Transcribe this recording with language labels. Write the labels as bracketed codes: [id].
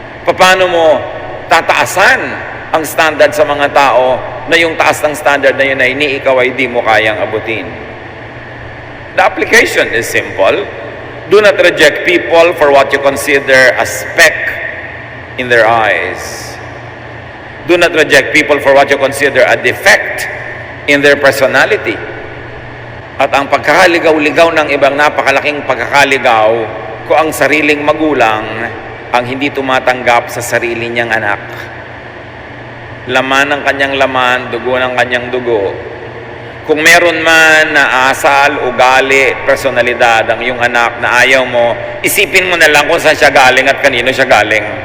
[tl] Paano mo tataasan ang standard sa mga tao na yung taas ng standard na yun ay ni ikaw ay di mo kayang abutin? [en] The application is simple. Do not reject people for what you consider a speck in their eyes. Do not reject people for what you consider a defect in their personality. [tl] At ang pagkakaligaw-ligaw ng ibang napakalaking pagkakaligaw kung ang sariling magulang ang hindi tumatanggap sa sarili niyang anak. Laman ng kanyang laman, dugo ng kanyang dugo. Kung meron man na asal, ugali, personalidad ang iyong anak na ayaw mo, isipin mo na lang kung saan siya galing at kanino siya galing.